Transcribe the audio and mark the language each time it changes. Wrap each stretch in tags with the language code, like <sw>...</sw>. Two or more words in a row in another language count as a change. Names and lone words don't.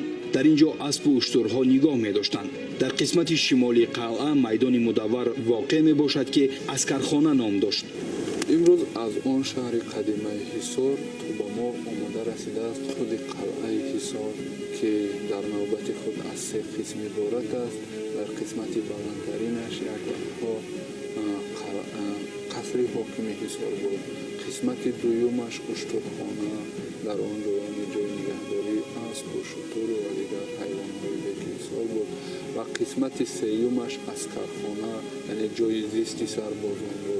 <fa>در اینجا اسب و اشترها نگاه می‌داشتند. در قسمت شمالی قلعه میدان مدور واقع میباشد که اسکرخانه نام داشت. امروز از آن شهر قدیمی حصار تا به ما آمده رسیده است خود قلعه حصار که در نوبت خود از 3 قسم عبارت است. در قسمت بلندترینش یک وقتها</fa> <tg>қасри ҳокими ҳисор буд. қисмати дуюмаш уштурхона дар он ҷои нигаҳдории аспу шутуру ва дигар ҳайвонҳои бекисор буд ва қисмати сеюмаш аскархона яъне ҷои зисти сарбозон буд.</tg>